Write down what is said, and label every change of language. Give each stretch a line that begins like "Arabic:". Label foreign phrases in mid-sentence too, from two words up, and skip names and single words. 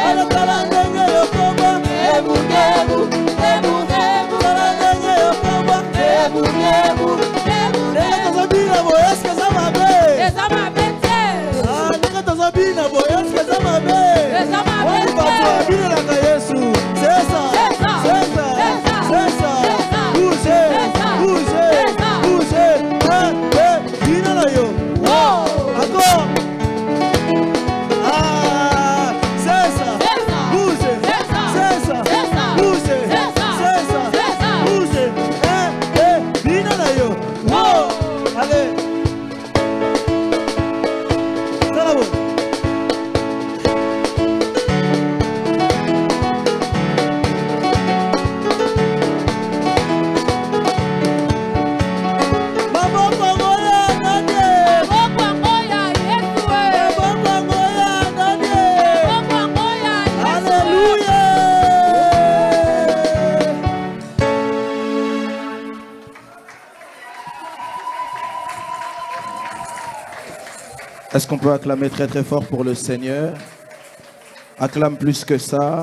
Lingala: Alatola ndenge yokoma ngebu ngebu ngebu ngebu. Tola ndenge yokoma ngebu ngebu ngebu. Ndenge tozobina boye eske eza mabe? Eza mabe te. Ndenge tozobina boye eske eza mabe? Eza mabe Wali te. bato babinelaka Yesu.
French: C'est ça, C'est ça, c'est ça, c'est ça, c'est ça. c'est ça, Bougez, c'est ça, bougez, c'est ça. bougez.
Lingala: Bina yo.
French: Oh. Encore. Ah, c'est ça. C'est ça. Bougez. C'est ça. C'est ça. C'est ça. Bougez. C'est ça. C'est ça. C'est ça. Bougez.
Lingala: Bina yo.
French: Allez. Ça va bon.
Lingala: Maboko ngoya nande. Maboko ngoya Yesu we. Maboko ngoya nande. Maboko ngoya Yesu we.
French: Alléluia. Est-ce qu'on peut acclamer très très fort pour le Seigneur? Acclame plus que ça.